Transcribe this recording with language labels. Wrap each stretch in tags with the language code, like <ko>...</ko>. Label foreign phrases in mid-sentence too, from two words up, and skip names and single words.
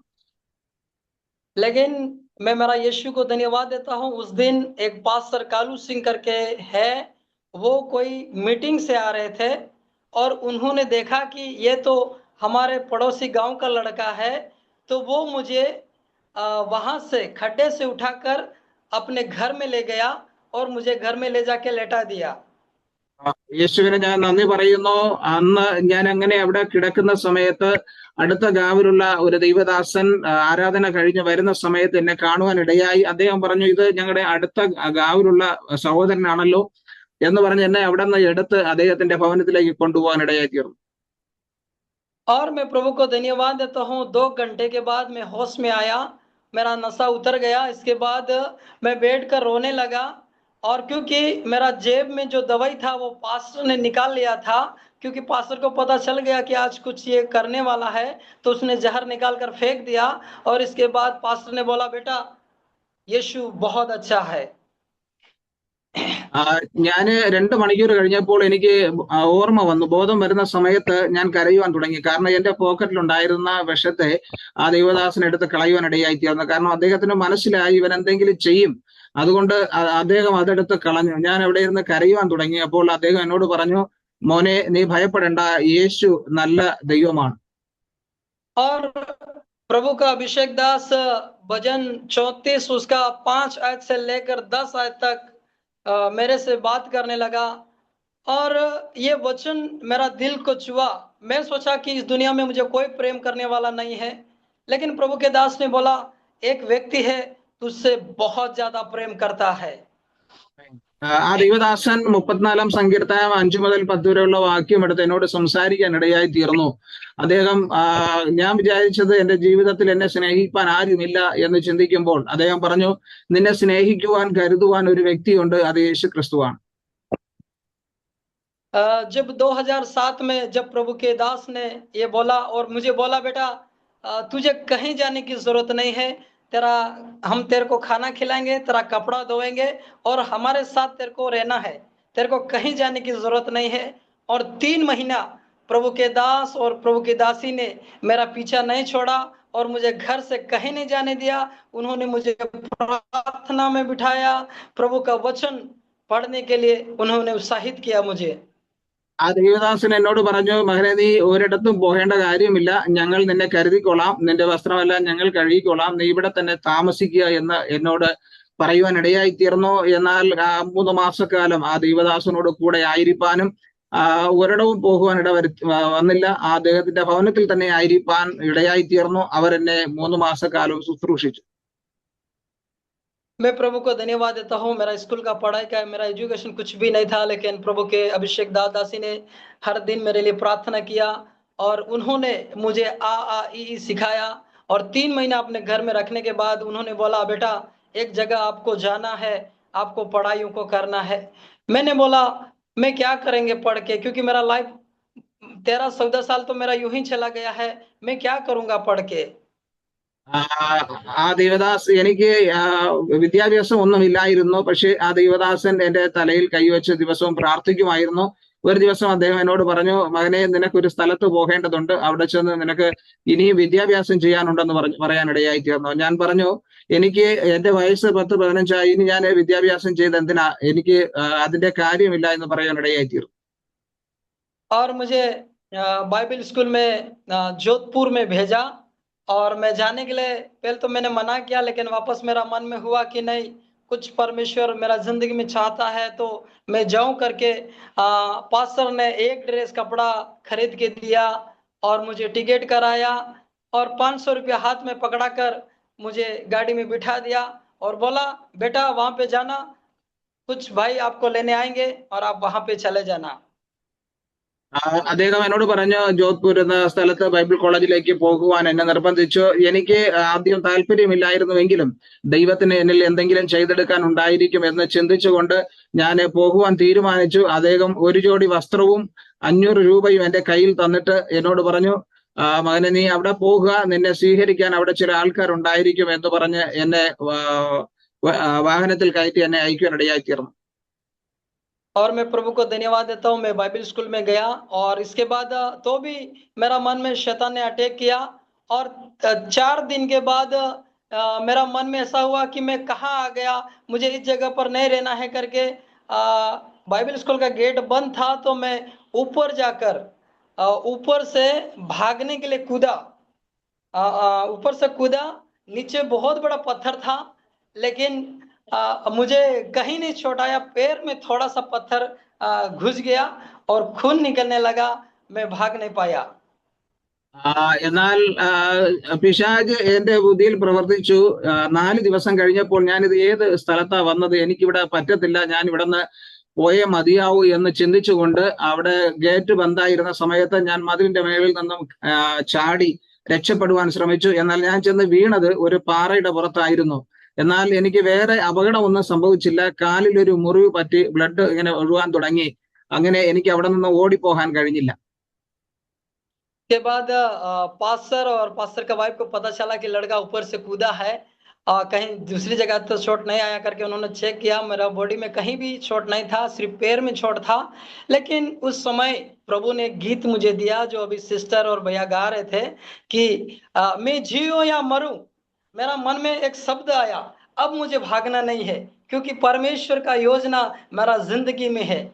<hi>लेकिन मैं मेरा यीशु को धन्यवाद देता हूँ। उस दिन एक पास्टर कालू सिंह करके है, वो कोई मीटिंग से आ रहे थे और उन्होंने देखा कि ये तो हमारे पड़ोसी गांव का लड़का है, तो वो मुझे वहां से खड्डे से उठाकर अपने घर में ले गया और मुझे घर में ले जाके लेटा दिया।</hi> <ml>യേശുവിന് ഞാൻ നന്ദി പറയുന്നു. അന്ന് ഞാൻ അങ്ങനെ അവിടെ കിടക്കുന്ന സമയത്ത് അടുത്ത ഗാവിലുള്ള ഒരു ദൈവദാസൻ ആരാധന കഴിഞ്ഞ് വരുന്ന സമയത്ത് എന്നെ കാണുവാൻ ഇടയായി. അദ്ദേഹം പറഞ്ഞു, ഇത് ഞങ്ങളുടെ അടുത്ത ഗാവിലുള്ള സഹോദരനാണല്ലോ എന്ന് പറഞ്ഞ് എന്നെ അവിടെ നിന്ന് എടുത്ത് അദ്ദേഹത്തിന്റെ ഭവനത്തിലേക്ക് കൊണ്ടുപോകാൻ ഇടയായി തീർന്നു.</ml> <hi>और मैं प्रभु को धन्यवाद देता हूँ। 2 घंटे के बाद मैं होश में आया, मेरा नशा उतर गया। इसके बाद मैं बैठकर रोने लगा और क्योंकि मेरा जेब में जो दवाई था वो पास्टर ने निकाल लिया था, क्योंकि पास्टर को पता चल गया कि आज कुछ ये करने वाला है, तो उसने जहर निकाल कर फेंक दिया। और इसके बाद पास्टर ने बोला, बेटा यीशु बहुत अच्छा है।</hi> <ml>ഞാന് 2 മണിക്കൂർ കഴിഞ്ഞപ്പോൾ എനിക്ക് ഓർമ്മ വന്നു. ബോധം വരുന്ന സമയത്ത് ഞാൻ കരയുവാൻ തുടങ്ങി. കാരണം എന്റെ പോക്കറ്റിലുണ്ടായിരുന്ന വിഷത്തെ ആ ദൈവദാസൻ എടുത്ത് കളയുവാൻ ഇടയായി തീർന്നു. കാരണം അദ്ദേഹത്തിന് മനസ്സിലായി ഇവൻ എന്തെങ്കിലും ചെയ്യും, അതുകൊണ്ട് അദ്ദേഹം അതെടുത്ത് കളഞ്ഞു. ഞാൻ അവിടെ ഇരുന്ന് കരയുവാൻ തുടങ്ങി. അപ്പോൾ അദ്ദേഹം എന്നോട് പറഞ്ഞു, മോനെ നീ ഭയപ്പെടേണ്ട, യേശു നല്ല ദൈവമാണ്.</ml> <hi>और प्रभु का अभिषेक दास भजन 34 उसका 5 आयत से लेकर 10 आयत तक मेरे से बात करने लगा और ये वचन मेरा दिल को छुआ। मैं सोचा कि इस दुनिया में मुझे कोई प्रेम करने वाला नहीं है, लेकिन प्रभु के दास ने बोला, एक व्यक्ति है तुझसे बहुत ज्यादा प्रेम करता है।</hi> <ml>ആ ദൈവദാസൻ 34 സങ്കീർത്തനം 5 മുതൽ 10 വരെയുള്ള വാക്യം എടുത്ത് എന്നോട് സംസാരിക്കാൻ ഇടയായി തീർന്നു. അദ്ദേഹം ഞാൻ വിചാരിച്ചത് എന്റെ ജീവിതത്തിൽ എന്നെ സ്നേഹിക്കാൻ ആരുമില്ല എന്ന് ചിന്തിക്കുമ്പോൾ അദ്ദേഹം പറഞ്ഞു, നിന്നെ സ്നേഹിക്കുവാൻ കരുതുവാൻ ഒരു വ്യക്തിയുണ്ട്, അത് യേശു ക്രിസ്തുവാണ്.</ml> <hi>जब 2007 में जब प्रभु के दास ने ये बोला और मुझे बोला, बेटा तुझे कहीं जाने की जरूरत नहीं है, हम तेरे को खाना खिलाएंगे, तेरा कपड़ा धोएंगे और हमारे साथ तेरे को रहना है, तेरे को कहीं जाने की जरूरत नहीं है। और 3 महीना प्रभु के दास और प्रभु की दासी ने मेरा पीछा नहीं छोड़ा और मुझे घर से कहीं नहीं जाने दिया। उन्होंने मुझे प्रार्थना में बिठाया, प्रभु का वचन पढ़ने के लिए उन्होंने उत्साहित किया मुझे।</hi> <ml>ആ ദൈവദാസൻ എന്നോട് പറഞ്ഞു, മകനെ നീ ഒരിടത്തും പോകേണ്ട കാര്യമില്ല, ഞങ്ങൾ നിന്നെ കരുതിക്കൊള്ളാം, നിന്റെ വസ്ത്രമെല്ലാം ഞങ്ങൾ കഴുകിക്കൊള്ളാം, നീ ഇവിടെ തന്നെ താമസിക്കുക എന്ന് എന്നോട് പറയുവാൻ ഇടയായി തീർന്നു. എന്നാൽ 3 മാസക്കാലം ആ ദൈവദാസനോട് കൂടെ ആയിരിക്കാനും ഒരിടവും പോകുവാൻ വന്നില്ല. ആ അദ്ദേഹത്തിന്റെ ഭവനത്തിൽ തന്നെ ആയിരിക്കാൻ ഇടയായി തീർന്നു. അവരെന്നെ 3 മാസക്കാലം ശുശ്രൂഷിച്ചു.</ml> <hi>मैं प्रभु को धन्यवाद देता हूँ। मेरा स्कूल का पढ़ाई का मेरा एजुकेशन कुछ भी नहीं था, लेकिन प्रभु के अभिषेक दासी ने हर दिन मेरे लिए प्रार्थना किया और उन्होंने मुझे आ ई सिखाया। और 3 महीना अपने घर में रखने के बाद उन्होंने बोला, बेटा एक जगह आपको जाना है, आपको पढ़ाइयों को करना है। मैंने बोला मैं क्या करेंगे पढ़ के, क्योंकि मेरा लाइफ 13-14 साल तो मेरा यूं ही चला गया है, मैं क्या करूंगा पढ़ के।</hi> <ml>ആ ആ ദേവദാസ് എനിക്ക് വിദ്യാഭ്യാസം ഒന്നുമില്ലായിരുന്നു. പക്ഷെ ആ ദേവദാസൻ എന്റെ തലയിൽ കൈവച്ച് ദിവസവും പ്രാർത്ഥിക്കുമായിരുന്നു. ഒരു ദിവസം അദ്ദേഹം എന്നോട് പറഞ്ഞു, മകനെ നിനക്കൊരു സ്ഥലത്ത് പോകേണ്ടതുണ്ട്, അവിടെ ചെന്ന് നിനക്ക് ഇനിയും വിദ്യാഭ്യാസം ചെയ്യാനുണ്ടെന്ന് പറയാനിടയായി തീർന്നു. ഞാൻ പറഞ്ഞു, എനിക്ക് എന്റെ വയസ്സ് 10-15 ഇനി ഞാൻ വിദ്യാഭ്യാസം ചെയ്ത് എന്തിനാ, എനിക്ക് അതിന്റെ കാര്യമില്ല എന്ന് പറയാനിടയായി തീർന്നു.</ml> <hi>और मुझे</hi> <en>Bible school</en> <hi>में जोधपुर में भेजा। और मैं जाने के लिए पहले तो मैंने मना किया, लेकिन वापस मेरा मन में हुआ कि नहीं, कुछ परमेश्वर मेरा जिंदगी में चाहता है तो मैं जाऊं करके पास्टर ने एक ड्रेस कपड़ा खरीद के दिया और मुझे टिकट कराया और 500 रुपया हाथ में पकड़ा कर मुझे गाड़ी में बिठा दिया और बोला बेटा वहां पे जाना, कुछ भाई आपको लेने आएंगे और आप वहां पे चले जाना।</hi> <ml>അദ്ദേഹം എന്നോട് പറഞ്ഞു, ജോധ്പൂർ എന്ന സ്ഥലത്ത് ബൈബിൾ കോളേജിലേക്ക് പോകുവാൻ എന്നെ നിർബന്ധിച്ചു. എനിക്ക് ആദ്യം താല്പര്യമില്ലായിരുന്നുവെങ്കിലും ദൈവത്തിന് എന്നിൽ എന്തെങ്കിലും ചെയ്തെടുക്കാൻ ഉണ്ടായിരിക്കും എന്ന് ചിന്തിച്ചുകൊണ്ട് ഞാൻ പോകുവാൻ തീരുമാനിച്ചു. അദ്ദേഹം ഒരു ജോഡി വസ്ത്രവും 500 രൂപയും എന്റെ കയ്യിൽ തന്നിട്ട് എന്നോട് പറഞ്ഞു, മകനെ നീ അവിടെ പോകുക, നിന്നെ സ്വീകരിക്കാൻ അവിടെ ചില ആൾക്കാരുണ്ടായിരിക്കും എന്ന് പറഞ്ഞ് എന്നെ വാഹനത്തിൽ കയറ്റി എന്നെ അയക്കുവാനിടയായി തീർന്നു.</ml> <hi>और मैं प्रभु को धन्यवाद देता हूँ, मैं</hi> <en>Bible school</en> <hi>में गया और इसके बाद तो भी मेरा मन में शैतान ने अटैक किया। और 4 दिन के बाद मेरा मन में ऐसा हुआ कि मैं कहाँ आ गया, मुझे इस जगह पर नहीं रहना है करके</hi> <en>Bible school</en> <hi>का गेट बंद था तो मैं ऊपर जाकर ऊपर से भागने के लिए कूदा। ऊपर से कूदा, नीचे बहुत बड़ा पत्थर था लेकिन मुझे कहीं नहीं छोड़ाया, पैर में थोड़ा सा पत्थर घुस गया और खून निकलने लगा, मैं भाग नहीं पाया।</hi> <ml>എന്നാൽ പിശാച് എന്റെ ബുദ്ധിയിൽ പ്രവർത്തിച്ചു. 4 ദിവസം കഴിഞ്ഞപ്പോൾ ഞാനിത് ഏത് സ്ഥലത്താ വന്നത്, എനിക്കിവിടെ പറ്റത്തില്ല, ഞാൻ ഇവിടുന്ന് പോയേ മതിയാവൂ എന്ന് ചിന്തിച്ചുകൊണ്ട് അവിടെ ഗേറ്റ് ബന്ധായിരുന്ന സമയത്ത് ഞാൻ മതിലിന്റെ മേളിൽ നിന്നും ചാടി രക്ഷപ്പെടുവാൻ ശ്രമിച്ചു. എന്നാൽ ഞാൻ ചെന്ന് വീണത് ഒരു പാറയുടെ പുറത്തായിരുന്നു. എന്നാൽ എനിക്ക് വേറെ അപകടമൊന്നും സംഭവിച്ചില്ല. കാലിൽ ഒരു മുറിവ് പറ്റി ബ്ലഡ് ഇങ്ങനെ ഒഴുകാൻ തുടങ്ങി. അങ്ങനെ എനിക്ക് അവിടെ നിന്ന് ഓടിപ്പോകാൻ കഴിഞ്ഞില്ല.</ml> <hi>के बाद पास्टर और पास्टर का वाइफ को पता चला कि लड़का ऊपर से कूदा है, कहीं दूसरी जगह तो चोट नहीं आया करके उन्होंने चेक किया, मेरा बॉडी में कहीं भी चोट नहीं था, सिर्फ पैर में चोट था। लेकिन उस समय प्रभु ने एक गीत मुझे दिया जो अभी सिस्टर और भैया गा रहे थे कि मैं जीऊं या मरूं, मेरा मन में एक शब्द आया, अब मुझे भागना नहीं है क्योंकि परमेश्वर का योजना मेरा जिंदगी में है।</hi>